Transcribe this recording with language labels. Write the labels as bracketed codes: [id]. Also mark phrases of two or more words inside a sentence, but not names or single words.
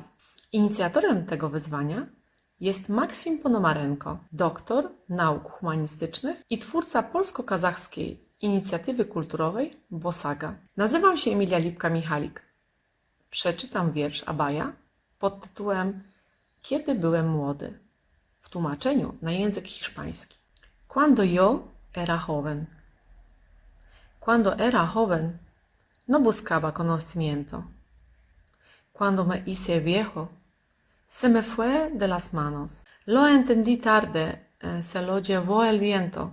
[pl] Inicjatorem tego wyzwania jest Maksim Ponomarenko, doktor nauk humanistycznych i twórca polsko-kazachskiej inicjatywy kulturowej Bosaga. Nazywam się Emilia Lipka-Michalik. Przeczytam wiersz Abaya pod tytułem Kiedy byłem młody, w tłumaczeniu na język hiszpański. [es] Cuando yo era joven. Cuando era joven, no buscaba conocimiento. Cuando me hice viejo, se me fue de las manos. Lo entendí tarde, se lo llevó el viento.